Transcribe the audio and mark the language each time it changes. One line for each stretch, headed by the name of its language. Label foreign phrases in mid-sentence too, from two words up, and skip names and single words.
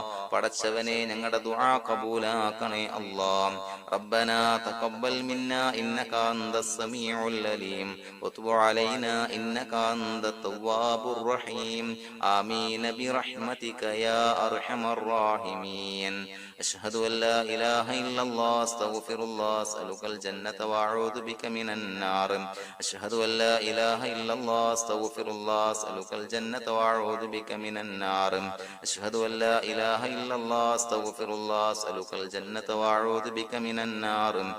Malayalam: പടച്ചവനെ, ഞങ്ങളുടെ ദുആ കബൂലാക്കണേ അല്ലാഹ്.
Arabic: ربنا تقبل منا إنك أنت السميع العليم وتب علينا إنك أنت التواب الرحيم. آمين برحمتك يا أرحم الراحمين. أشهد أن لا إله إلا الله أستغفر الله أسألك الجنة وأعوذ بك من النار. أشهد أن لا إله إلا الله أستغفر الله أسألك الجنة وأعوذ بك من النار. أشهد أن لا إله إلا الله أستغفر الله أسألك الجنة وأعوذ بك من النار.